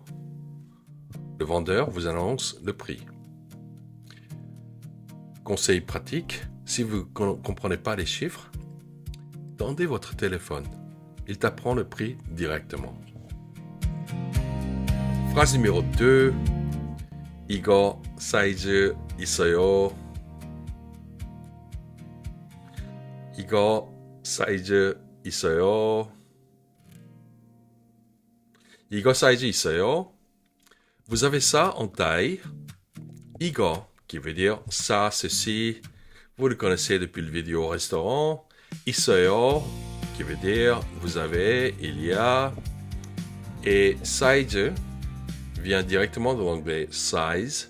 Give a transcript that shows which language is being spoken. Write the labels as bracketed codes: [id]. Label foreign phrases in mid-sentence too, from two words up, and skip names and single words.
[fr] Le vendeur vous annonce le prix. Conseil pratique, si vous ne comprenez pas les chiffres, tendez votre téléphone. Il t'apprend le prix directement. Phrase numéro 2. [ko] 이거 사이즈 있어요. 이거 사이즈 있어요. 이거 사이즈 있어요. [fr] Vous avez ça en taille. 이거 qui veut dire ça, ceci. Vous le connaissez depuis le vidéo au restaurant. 있어요 qui veut dire vous avez, il y a. Et size vient directement de l'anglais size.